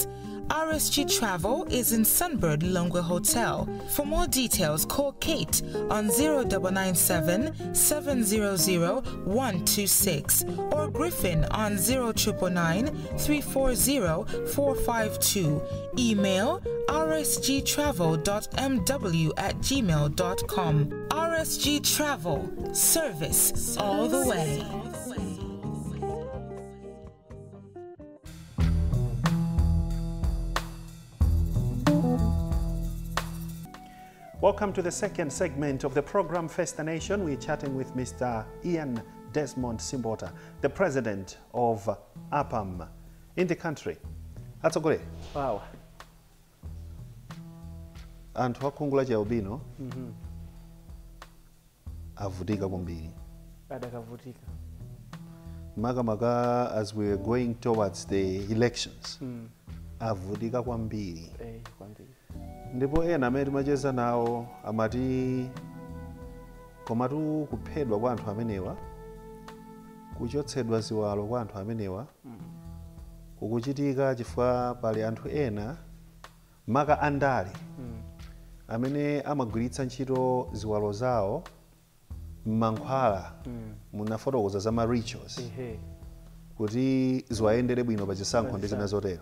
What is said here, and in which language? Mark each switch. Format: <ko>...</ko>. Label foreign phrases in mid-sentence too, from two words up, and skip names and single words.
<en>RSG Travel is in Sunbird Longwe Hotel. For more details, call Kate on 0997 700 126 or Griffin on 0999 340 452. Email rsgtravel.mw@gmail.com. RSG Travel, service all the way. Welcome to the second segment of the program Face the Nation. We're chatting with Mr. Ian Desmond Simbota, the president of APAM in the country.</en> <ny>Atsogole. Wow. Anthu akhungu lachi albino avutika kwambiri. Adakavutika.</ny> <en>Makamaka as we are going towards the elections.</en> <ny>Avutika kwambiri. Kwambiri. Ndipo ena amene timacheza nawo amati komatu kuphedwa kwa anthu amenewa, kuchotsedwa ziwalo kwa anthu amenewa, kukuchitika chifukwa pali anthu ena maka andale amene amagwiritsa ntchito ziwalo zawo m'mankhwala munafotokoza za ma-rituals kuti ziwayendere bwino pa chisankho ndi zina zotero.</ny>